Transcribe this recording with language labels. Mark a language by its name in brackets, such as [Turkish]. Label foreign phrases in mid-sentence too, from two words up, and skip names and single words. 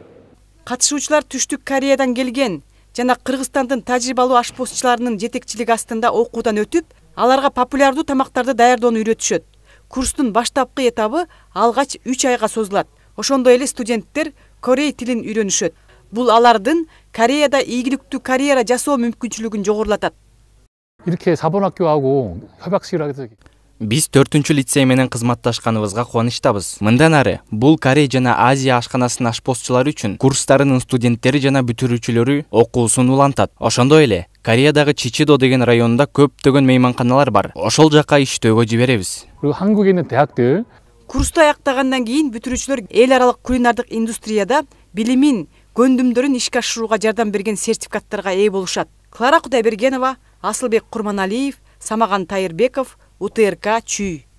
[Kyrgyz] Катышуучулар Түштүк Кореядан келген жана Кыргызстандын тажрыйбалуу ашпозчуларынын жетекчилиги астында окуудан өтүп, аларга популярдуу тамактарды даярдоону үйрөтүшөт. Курстун баштапкы этабы алгач 3 айга созулат. Ошондой эле студенттер Корей тилин үйрөнүшөт. Бул алардын Кореяда ийгиликтүү карьера жасоо мүмкүнчүлүгүн жогорулатат. [Korean] 이렇게 사범학교하고 협약식을 하게 되기. [Kyrgyz] Биз 4 лицей менен кызматташканыбызга кубанычтабыз. Мындан ары бул Корея жана Азия ашканасынын ашпозчулары үчүн курстарынын студенттери жана бүтүрүүчүлөрү окуусун улантат. Ошондой эле Кореядағы Чичидо деген районунда көптөгөн мейманканалар бар. Ошол жака иштөөгө жиберебиз. [Korean] 그리고 한국에 있는 대학들 [Kyrgyz] Курсту аяктагандан кийин бүтүрүүчүлөр эл аралык кулинардык индустрияда билимин, көндүмдөрүн ишке ашырууга жардам берген сертификаттарга ээ болушат. Клара Кудайбергенова, Асылбек Курманалиев, Самаган Тайырбеков, УТРК Чүй.